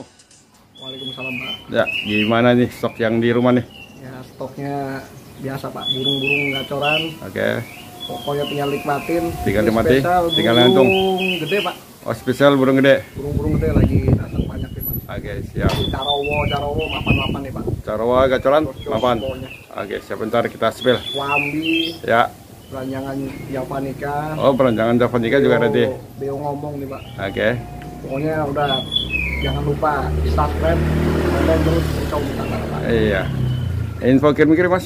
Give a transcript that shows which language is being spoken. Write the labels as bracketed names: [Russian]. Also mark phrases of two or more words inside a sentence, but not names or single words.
[Indonesian] Waalaikumsalam Pak. Ya, gimana nih stok yang di rumah nih? Ya stoknya biasa Pak, burung-burung gacoran. Oke. Pokoknya tinggal nikmatin. Tinggal nikmati, tinggal burung ngantung. Gede Pak. Oh spesial burung gede. Burung-burung gede lagi datang banyak nih Pak. Oke siap. Carowo mapan-mapan nih Pak. Carawa gacoran, mapan. Pokoknya. Oke sebentar kita spill. Wambi, Ya. beranjangan Javanica. Oh beranjangan Javanica juga ada di. Beo ngomong nih Pak. Oke. Pokoknya udah jangan lupa subscribe dan terus kau minta Pak. Iya. Info kirim-kirim Mas.